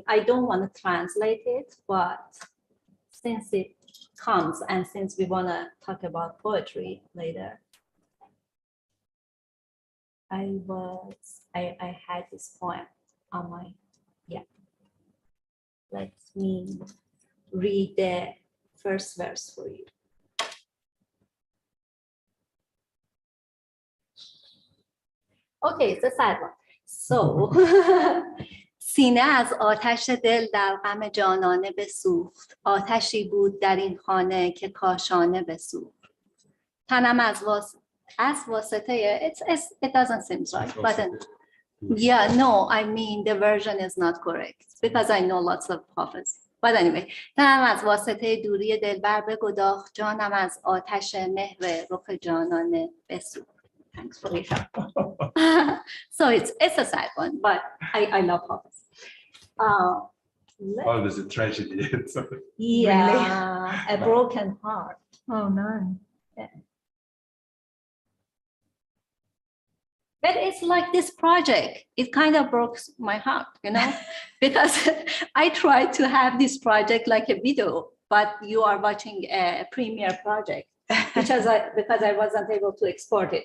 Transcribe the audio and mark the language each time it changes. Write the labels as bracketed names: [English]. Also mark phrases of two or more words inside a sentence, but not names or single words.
[English] I don't want to translate it, but since it comes and since we want to talk about poetry later, I had this poem on my, let me read the first verse for you. Okay, it's a sad one. So, [Persian] سینه از آتش دل در غم جانانه بسوخت. آتشی بود در این خانه که کاشانه بسوخت. تنم از واسطه, [English] it doesn't seem right, but no, I mean the version is not correct because I know lots of prophets. But anyway, [Persian] تنم از واسطه دوری دلبر بگداخت، جانم از آتش مهر رخ جانانه بسوخت. [English] Thanks for it. So it's a sad one, but I love poems. Oh, there's a tragedy. Yeah, a broken heart. Oh no. Yeah. But it's like this project, it kind of broke my heart, you know, because I tried to have this project like a video, but you are watching a premiere project, because I wasn't able to export it.